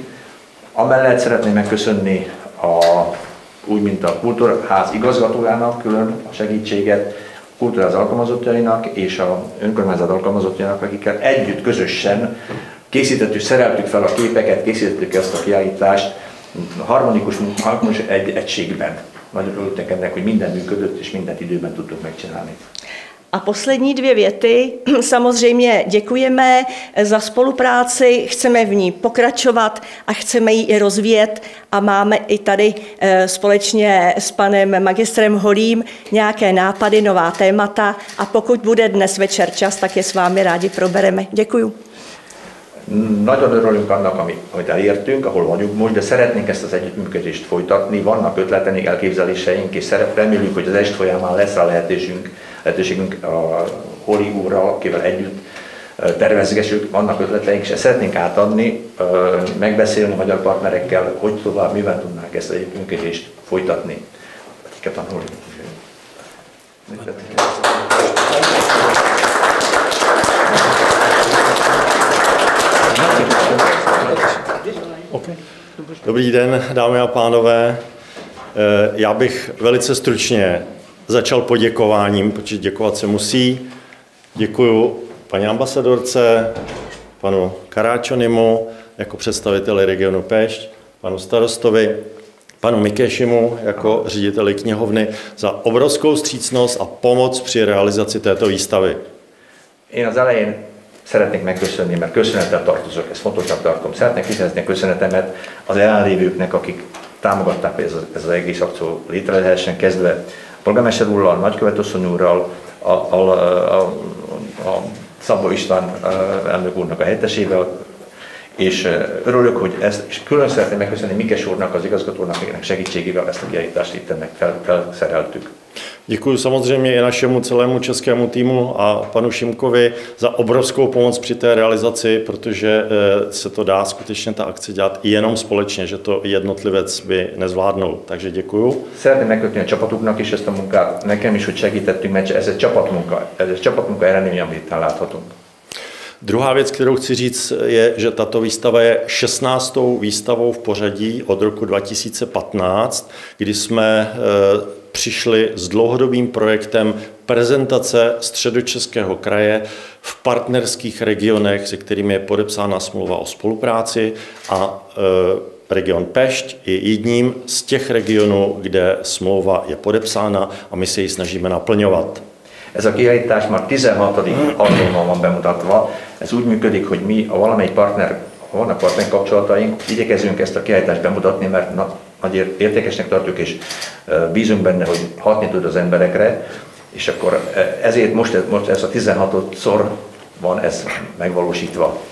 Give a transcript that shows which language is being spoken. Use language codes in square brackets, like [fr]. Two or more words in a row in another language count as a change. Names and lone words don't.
[hu] Amellett szeretném megköszönni úgy, mint a Kultúrház igazgatójának külön a segítséget, a Kultúrház alkalmazottjainak és a önkormányzat alkalmazottjainak, akikkel együtt, közösen készítettük, szereltük fel a képeket, készítettük ezt a kiállítást harmonikus egységben. Nagyon örültek ennek, hogy minden működött és mindent időben tudtuk megcsinálni. [cs] A poslední 2 věty. Samozřejmě děkujeme za spolupráci, chceme v ní pokračovat a chceme ji i rozvíjet a máme i tady společně s panem magistrem Holým nějaké nápady, nová témata a pokud bude dnes večer čas, tak je s vámi rádi probereme. Děkuju. [hu] Nagyon örülünk annak, amit elértünk, ahol vagyunk most, de szeretnénk ezt az együttműködést folytatni. Vannak ötleteink, elképzeléseink, és reméljük, hogy az est folyamán lesz a lehetőségünk a Holi úrral, akivel együtt tervezgessük, vannak ötleteink, és ezt szeretnénk átadni, megbeszélni a magyar partnerekkel, hogy tovább, mivel tudnánk ezt az együttműködést folytatni. [cs] Dobrý den, dámy a pánové. Já bych velice stručně začal poděkováním, protože děkovat se musí. Děkuju paní ambasadorce, panu Karáčonimu jako představiteli regionu Pešť, panu starostovi, panu Mikéšimu jako řediteli knihovny za obrovskou vstřícnost a pomoc při realizaci této výstavy. [hu] Én az elején szeretnék megköszönni, mert köszönettel tartozok, ezt fontosnak tartom. Szeretnék kifejezni a köszönetemet az jelenlévőknek, akik támogatták, hogy ez az egész akció létre lehessen, kezdve a polgármester úrral, a nagykövetasszony úrral, a Szabó István elnök úrnak a helyettesével, és örülök, hogy ezt, és külön szeretném megköszönni Mikes úrnak, az igazgatónak, akinek segítségével ezt a kiállítást itt ennek felszereltük. [cs] Děkuji samozřejmě i našemu celému českému týmu a panu Šimkovi za obrovskou pomoc při té realizaci, protože se to dá skutečně ta akce dělat i jenom společně, že to jednotlivec by nezvládnul. Takže děkuju. [hu] Szeretném megköszönni a csapatuknak is ezt a munkát, nekem is, hogy segítettünk, mert ez egy csapatmunka eredménye, amit itt láthatunk. [cs] Druhá věc, kterou chci říct, je, že tato výstava je 16. výstavou v pořadí od roku 2015, kdy jsme přišli s dlouhodobým projektem prezentace Středočeského kraje v partnerských regionech, se kterými je podepsána smlouva o spolupráci a region Pešť je jedním z těch regionů, kde smlouva je podepsána a my se ji snažíme naplňovat. [hu] Ez a kiállítás már 16. alkalommal van bemutatva. Ez úgy működik, hogy mi a valamelyik partner, ha vannak partner kapcsolataink, igyekezünk ezt a kiállítást bemutatni, mert nagy értékesnek tartjuk, és bízunk benne, hogy hatni tud az emberekre, és akkor ezért most ez a 16-szor van ez megvalósítva.